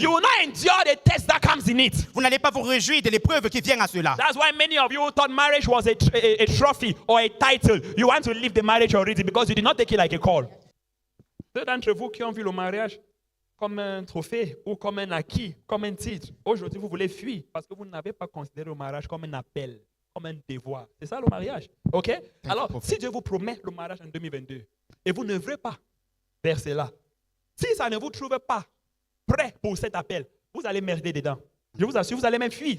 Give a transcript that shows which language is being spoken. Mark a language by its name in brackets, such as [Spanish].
[English] you will not endure the test that comes in it. [French] vous n'allez pas vous réjouir de l'épreuve qui vient à cela. [English] That's why many of you thought marriage was a trophy or a title. You want to leave the marriage already because you did not take it like a call. [French] Ceux d'entre vous qui ont vu le mariage comme un trophée ou comme un acquis, comme un titre, aujourd'hui vous voulez fuir parce que vous n'avez pas considéré le mariage comme un appel, comme un devoir. C'est ça le mariage. OK? Alors, si Dieu vous promet le mariage en 2022 et vous n'œuvrez pas vers cela, si ça ne vous trouve pas prêt pour cet appel, vous allez merder dedans. Je vous assure, vous allez même fuir.